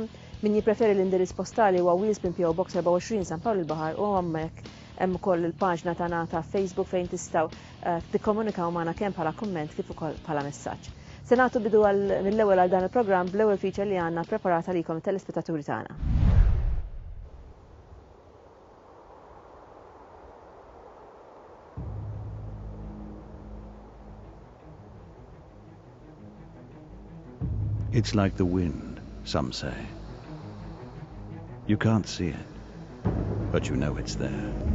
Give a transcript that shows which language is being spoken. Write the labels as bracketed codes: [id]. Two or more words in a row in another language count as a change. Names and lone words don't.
[mt] Min jippreferi l-indirizz postali huwa Wheelspin PO Box 24 San Pawl il-Baħar u hemmhekk hemm ukoll il-paġna tagħna ta' Facebook fejn tistgħu tikkomunikaw magħna kemm bħala kumment kif ukoll bħala messaġġ. Se nagħtu bidu mill-ewwel għal dan il-programm bl-ewwel feature li għandna preparata likom it-telespettaturi tagħna. [en] It's like the wind, some say. You can't see it, but you know it's there.